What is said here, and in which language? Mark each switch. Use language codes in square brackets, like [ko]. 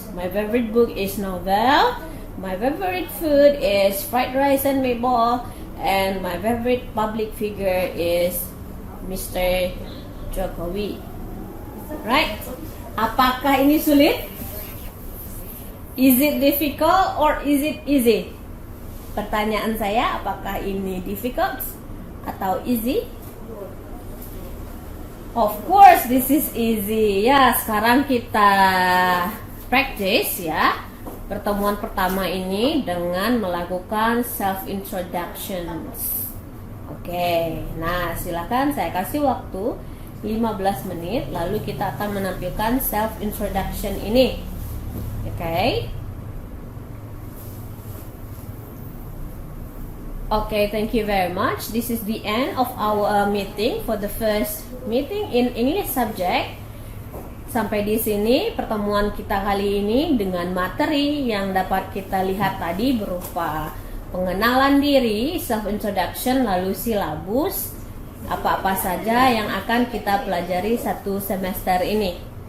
[en] My favorite book is novel. My favorite food is fried rice and meatball. And my favorite public figure is Mr. Jokowi. Right? [id] Apakah ini sulit? [en] Is it difficult or is it easy? [id] Pertanyaan saya, apakah ini difficult atau easy? [en] Of course, this is easy. [id] Ya, sekarang kita practice ya. Pertemuan pertama ini dengan melakukan self introductions. Oke, nah silakan saya kasih waktu 15 menit, lalu kita akan menampilkan self introduction ini. [en] Okay? Okay, thank you very much. This is the end of our meeting for the first meeting in English subject. [id] Sampai di sini pertemuan kita kali ini dengan materi yang dapat kita lihat tadi berupa pengenalan diri, self introduction, lalu silabus, apa-apa saja yang akan kita pelajari satu semester ini.